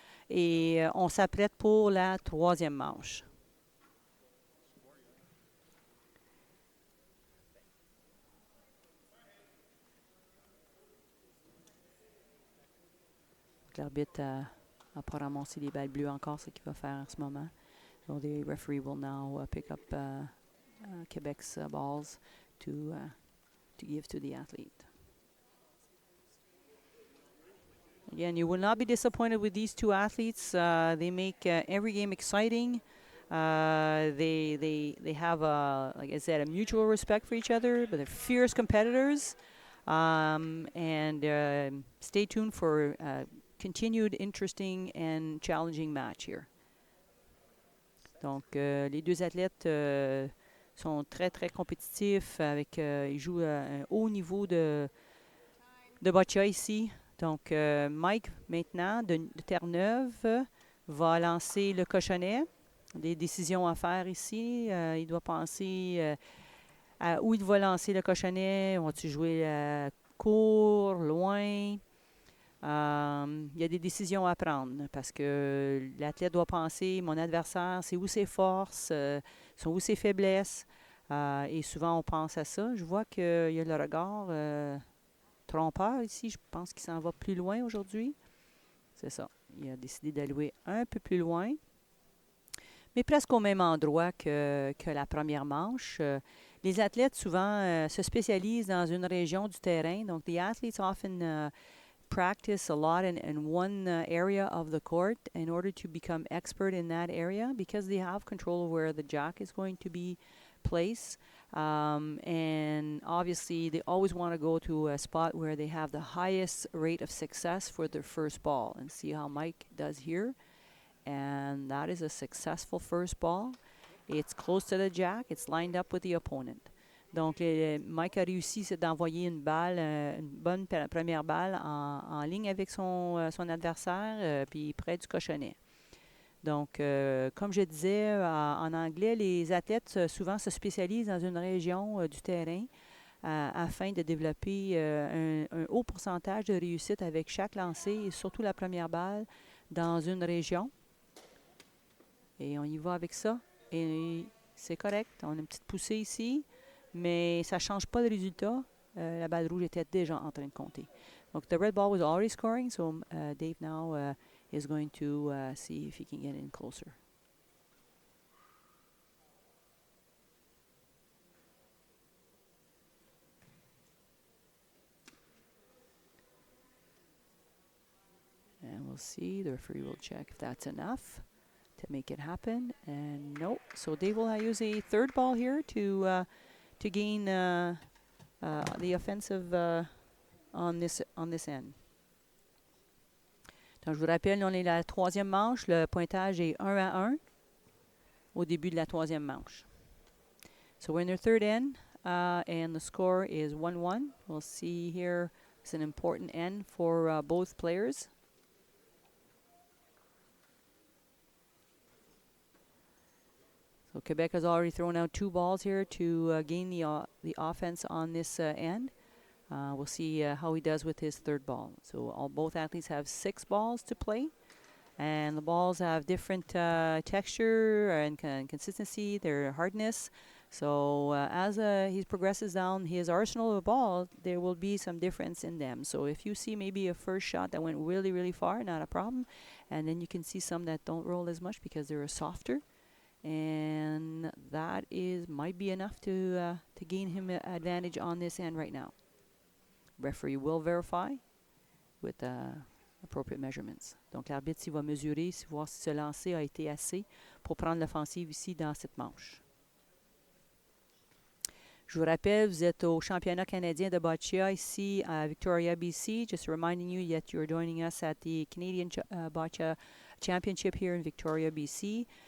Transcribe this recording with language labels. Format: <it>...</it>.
<fr>Et on s'apprête pour la troisième manche. L'arbitre n'a pas ramassé les balles bleues encore, ce qu'il va faire en ce moment.</fr> <en>So the referee will now pick up Quebec's balls to give to the athlete. Again, you will not be disappointed with these two athletes. They make every game exciting. They have, like I said, a mutual respect for each other, but they're fierce competitors. And stay tuned for continued interesting and challenging match here.</en> <fr>Donc, les deux athlètes sont très, très compétitifs. Ils jouent à un haut niveau de boccia ici. Donc, Mike, maintenant, de Terre-Neuve, va lancer le cochonnet. Des décisions à faire ici. Il doit penser à où il va lancer le cochonnet. Va-tu jouer court, loin? Il y a des décisions à prendre parce que l'athlète doit penser, mon adversaire, c'est où ses forces, sont où ses faiblesses. Et souvent, on pense à ça. Je vois qu'il y a le regard trompeur ici. Je pense qu'il s'en va plus loin aujourd'hui. C'est ça. Il a décidé d'allouer un peu plus loin, mais presque au même endroit que la première manche. Les athlètes, souvent, se spécialisent dans une région du terrain.</fr> <en>Donc, the athletes often practice a lot in one area of the court in order to become expert in that area because they have control of where the jack is going to be placed. And obviously, they always want to go to a spot where they have the highest rate of success for their first ball. And see how Mike does here. And that is a successful first ball. It's close to the jack. It's lined up with the opponent.</en> <fr>Donc, Mike a réussi d'envoyer une balle, une bonne première balle en ligne avec son adversaire, puis près du cochonnet. Donc, comme je disais en anglais, les athlètes souvent se spécialisent dans une région du terrain afin de développer un haut pourcentage de réussite avec chaque lancer et surtout la première balle dans une région. Et on y va avec ça. Et c'est correct. On a une petite poussée ici. Mais ça ne change pas le résultat. La balle rouge était déjà en train de compter.</fr> <en>Donc, the red ball was already scoring, so Dave now is going to see if he can get in closer. And we'll see. The referee will check if that's enough to make it happen. And no. So Dave will use a third ball here to gain the offensive on this end.</en> <fr>Donc, je vous rappelle, on est la troisième manche. Le pointage est 1-1 au début de la troisième manche.</fr> <en>So we're in their third end, and the score is 1-1. We'll see here it's an important end for both players. So Quebec has already thrown out 2 balls here to gain the offense on this end. We'll see how he does with his third ball. So both athletes have 6 balls to play. And the balls have different texture and consistency, their hardness. So as he progresses down his arsenal of balls, there will be some difference in them. So if you see maybe a first shot that went really, really far, not a problem. And then you can see some that don't roll as much because they're softer. And that might be enough to gain him an advantage on this end right now. Referee will verify with appropriate measurements.</en> <fr>Donc l'arbitre il va mesurer, voir si ce lancer a été assez pour prendre l'offensive ici dans cette manche. Je vous rappelle, vous êtes au championnat canadien de boccia ici à Victoria, BC.</fr> <en>Just reminding you that you're joining us at the Canadian Boccia Championship here in Victoria, BC.</en>